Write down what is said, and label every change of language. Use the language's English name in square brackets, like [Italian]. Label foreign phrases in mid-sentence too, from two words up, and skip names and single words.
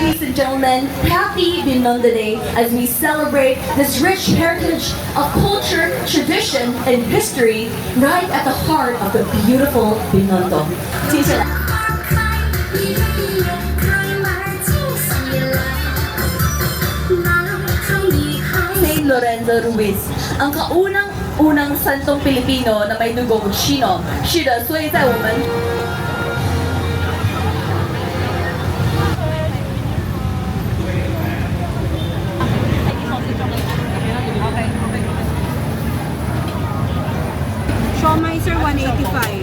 [English] and gentlemen, happy Binondo Day as we celebrate this rich heritage of culture, tradition, and history right at the heart of the beautiful Binondo. [Chinese] 接下来 [Filipino] Saint Lorenzo Ruiz, ang kaunang-unang santong Pilipino na may dugong Chino. [Chinese] 是的，所以在我们 [Filipino] Siomai sir, 185.